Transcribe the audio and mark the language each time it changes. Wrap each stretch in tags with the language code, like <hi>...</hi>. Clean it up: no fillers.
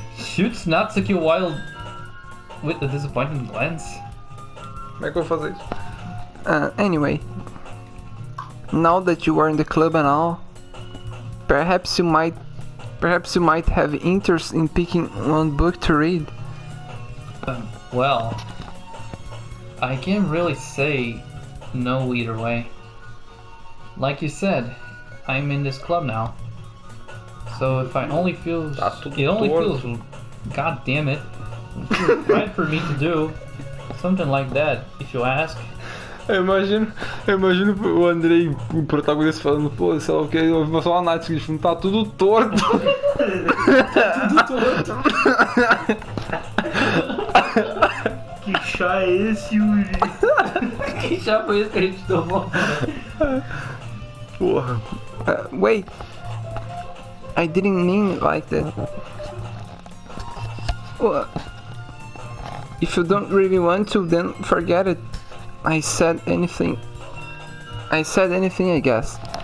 <en>Shoots Natsuki while with a disappointed glance.</en> <pt>Como é que eu vou fazer isso?</pt> <en>Anyway, now that you are in the club and all, perhaps you might have interest in picking one book to read. Well, I can't really say no either way. Like you said, I'm in this club now. So if I only feels,</en> <pt>Tá tudo</pt> <en>it only</en> <pt>torto.</pt> <en>feels, god damn it, right for me to do something like that. If you ask.</en> <pt>Eu imagino o Andrei, o protagonista, falando, pô, sei lá o que, eu vou falar uma Nath, tipo, tá tudo torto. Que chá é esse, Yuri? Que já foi esse que a gente tomou? Porra.</pt> <en>Wait, I didn't mean it like that. Well, if you don't really want to, then forget it. I said anything, I guess.</en>